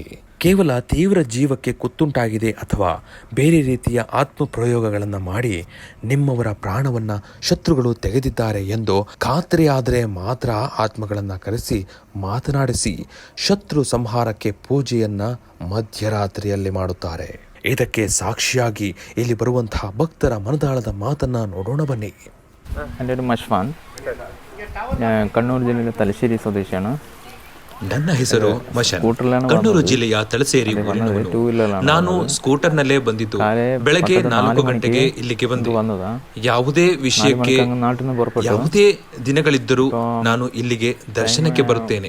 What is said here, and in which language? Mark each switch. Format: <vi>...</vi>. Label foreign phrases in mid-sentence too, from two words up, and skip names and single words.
<kn>ಕೇವಲ ತೀವ್ರ ಜೀವಕ್ಕೆ ಕುತ್ತುಂಟಾಗಿದೆ ಅಥವಾ ಬೇರೆ ರೀತಿಯ ಆತ್ಮ ಪ್ರಯೋಗಗಳನ್ನು ಮಾಡಿ ನಿಮ್ಮವರ ಪ್ರಾಣವನ್ನ ಶತ್ರುಗಳು ತೆಗೆದಿದ್ದಾರೆ ಎಂದು ಖಾತ್ರಿಯಾದರೆ ಮಾತ್ರ ಆತ್ಮಗಳನ್ನು ಕರೆಸಿ ಮಾತನಾಡಿಸಿ ಶತ್ರು ಸಂಹಾರಕ್ಕೆ ಪೂಜೆಯನ್ನ ಮಧ್ಯರಾತ್ರಿಯಲ್ಲಿ ಮಾಡುತ್ತಾರೆ. ಇದಕ್ಕೆ ಸಾಕ್ಷಿಯಾಗಿ ಇಲ್ಲಿ ಬರುವಂತಹ ಭಕ್ತರ ಮನದಾಳದ ಮಾತನ್ನ ನೋಡೋಣ ಬನ್ನಿ.</kn> <ml>എൻ്റെ പേര് മഷ്ഫാൻ, ഞാൻ കണ്ണൂർ ജില്ലയിലെ തലശ്ശേരി സ്വദേശിയാണ്.</ml> <kn>ನನ್ನ ಹೆಸರು ಮಶನ್,</kn> <ml>ಸ್ಕೂಟರ್ലാണ്</ml> <kn>ಕಣ್ಣೂರು ಜಿಲ್ಲೆಯ ತಲಸೇರಿ ಊರಿನವನು. ನಾನು ಸ್ಕೂಟರ್ನಲ್ಲೇ ಬಂದಿದ್ದು. ಬೆಳಗ್ಗೆ 4 ಗಂಟೆಗೆ ಇಲ್ಲಿಗೆ ಬಂದು ಯಾವುದೇ ವಿಷಯಕ್ಕೆ ಯಾವುದೇ ದಿನಗಳಿದ್ದರೂ ನಾನು ಇಲ್ಲಿಗೆ ದರ್ಶನಕ್ಕೆ ಬರುತ್ತೇನೆ.</kn>